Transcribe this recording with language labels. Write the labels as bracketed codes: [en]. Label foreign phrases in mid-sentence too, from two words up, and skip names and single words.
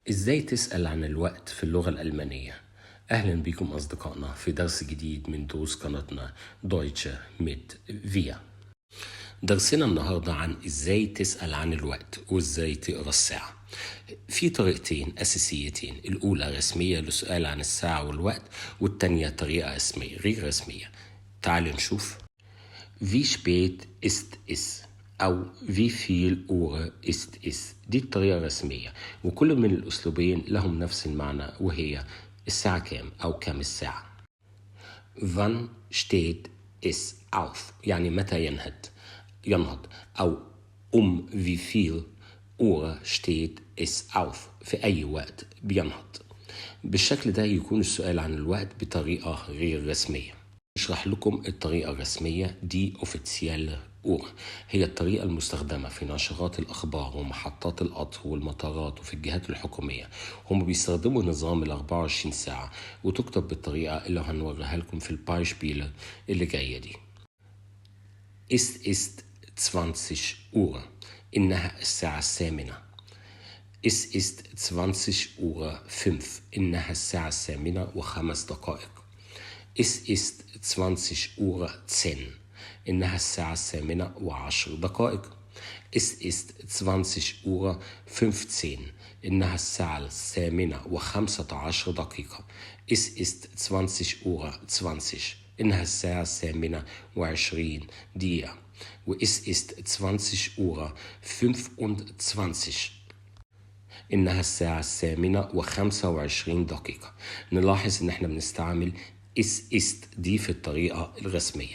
[ar] إزاي تسأل عن الوقت في اللغة الألمانية؟ أهلا بكم أصدقائنا في درس جديد من دروس قناتنا دويتشه ميت فيا. درسنا النهاردة عن إزاي تسأل عن الوقت وإزاي تقرأ الساعة. في طريقتين أساسيتين، الأولى رسمية للسؤال عن الساعة والوقت، والتانية طريقة رسمية غير رسمية. تعالوا نشوف. [de] Wie spät ist es؟ [ar] أو [de] wie viel Uhr ist es؟ [ar] دي الطريقة الرسمية، وكل من الأسلوبين لهم نفس المعنى، وهي الساعة كام أو كام الساعة. [de] Wann steht es auf؟ [ar] يعني متى ينهض، أو [de] wie viel Uhr steht es auf؟ [ar] في أي وقت بينهض. بالشكل ده يكون السؤال عن الوقت بطريقة غير رسمية. اشرح لكم الطريقة الرسمية دي [de] offizielle Uhr, [ar] هي الطريقة المستخدمة في نشرات الأخبار ومحطات القطر والمطارات وفي الجهات الحكومية. هم بيستخدموا نظام 24 ساعة، وتكتب بالطريقة اللي هنوريها لكم في البايشبيل اللي جاية دي. [de] Es ist 20 Uhr، [ar] إنها الساعة 8. [de] Es ist 20:05، [ar] إنها الساعة 8:05. [de] Es ist 20:10، [ar] إنها الساعة 8:10. [de] Es ist 20:15، [ar] إنها الساعة 8:15. [de] Es ist 20:20، [ar] إنها الساعة 8:20. [de] und es ist 20:25, [ar] إنها الساعة 8:25. نلاحظ إن احنا بنستعمل [de] es ist [ar] دي في الطريقة الرسمية.